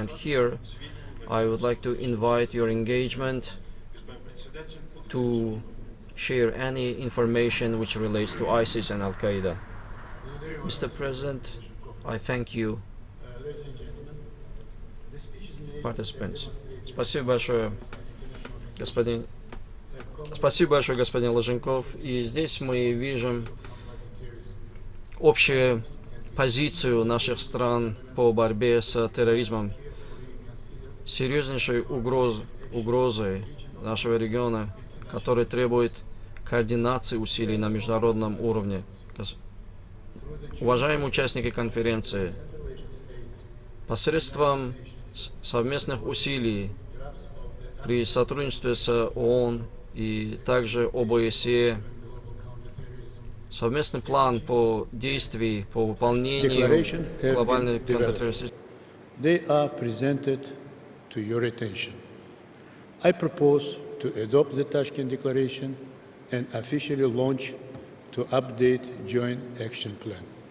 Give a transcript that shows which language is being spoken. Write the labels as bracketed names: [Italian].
[English] And here I would like to invite your engagement to share any information which relates to ISIS and Al-Qaeda. Mr. President, I thank you, participants. [Russian] Спасибо большое, господин Ложенков. И здесь мы видим общую позицию наших стран по борьбе с терроризмом. Серьезнейшей угрозой нашего региона, который требует координации усилий на международном уровне. Уважаемые участники конференции, посредством совместных усилий при сотрудничестве с ООН и также ОБСЕ, совместный план по действию, по выполнению глобальной контртеррористической. [English] They are presented to your attention. I propose to adopt the Tashkent Declaration and officially launch to update Joint Action Plan.